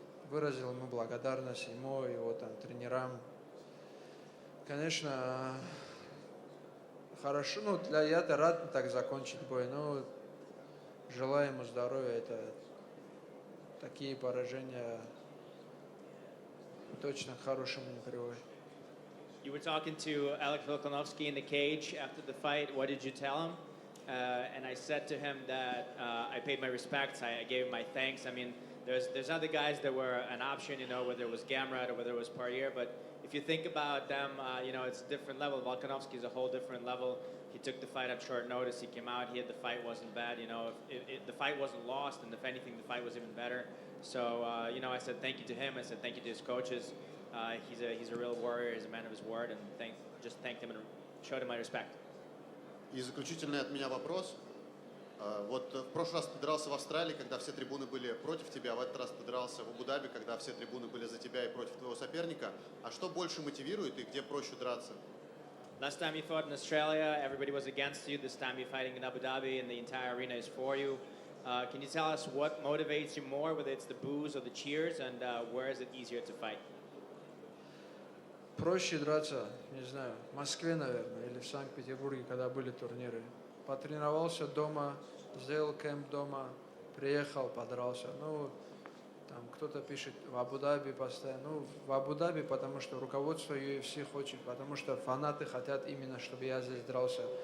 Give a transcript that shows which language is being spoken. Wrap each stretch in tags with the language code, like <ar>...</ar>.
<ru>Выразил ему благодарность, ему, его там тренерам. Конечно, хорошо, ну, я-то рад так закончить бой, но желаю ему здоровья, это такие поражения точно к хорошему не приводят.</ru> <en>You were talking to Alex Volkanovski in the cage after the fight. What did you tell him? And I said to him that I paid my respects. I gave him my thanks. I mean, there's other guys that were an option, you know, whether it was Gamrot or whether it was Poirier. But if you think about them, you know, it's a different level. Volkanovski is a whole different level. He took the fight on short notice. He came out here. The fight wasn't bad. You know, the fight wasn't lost, and if anything, the fight was even better. So, you know, I said thank you to him. I said thank you to his coaches. He's a real warrior. He's a man of his word, and just thanked him and showed him my respect.</en> <ru>И заключительный от меня вопрос. Вот в прошлый раз ты дрался в Австралии, когда все трибуны были против тебя, а в этот раз ты дрался в Абу-Даби, когда все трибуны были за тебя и против твоего соперника. А что больше мотивирует и где проще драться?</ru> <en>Last time you fought in Australia, everybody was against you. This time you're fighting in Abu Dhabi, and the entire arena is for you. Can you tell us what motivates you more, whether it's the boos or the cheers, and where is it easier to fight?</en> <ru>Проще драться, не знаю, в Москве, наверное, или в Санкт-Петербурге, когда были турниры. Потренировался дома, сделал кемп дома, приехал, подрался. Ну, там кто-то пишет в Абу-Даби постоянно. Ну, в Абу-Даби, потому что руководство UFC хочет, потому что фанаты хотят именно, чтобы я здесь дрался.</ru>